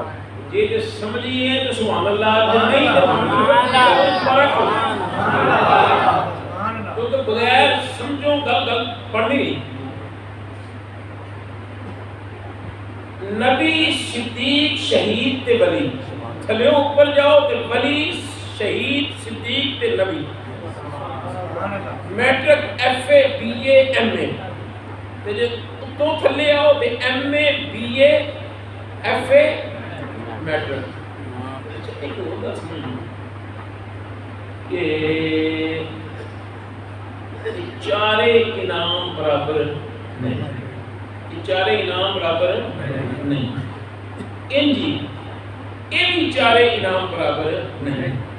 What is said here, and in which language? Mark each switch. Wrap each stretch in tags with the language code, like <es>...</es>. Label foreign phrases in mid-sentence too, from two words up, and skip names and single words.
<ur>جی جو سمجھیے تو</ur> <ar>سبحان اللہ،</ar> <ur>جو نہیں تو فرق ہو.</ur> <pa>تو بغیر سمجھو گل پڑھنی نہیں. نبی، صدیق، شہید تے ولی. تھلے اوپر جاؤ تے ولی، شہید، صدیق تے نبی.</pa> <en>Matric, FA, BA, MA.</en> <pa>تے جو تو تھلے آؤ تے</pa> <en>MA, BA, FA,</en> <pa>میٹرک.</pa> <ur>ایک اور بات سمجھو کہ چارے انعام برابر نہیں. یہ چارے انعام برابر نہیں. ان جی ان چارے انعام برابر نہیں.</ur>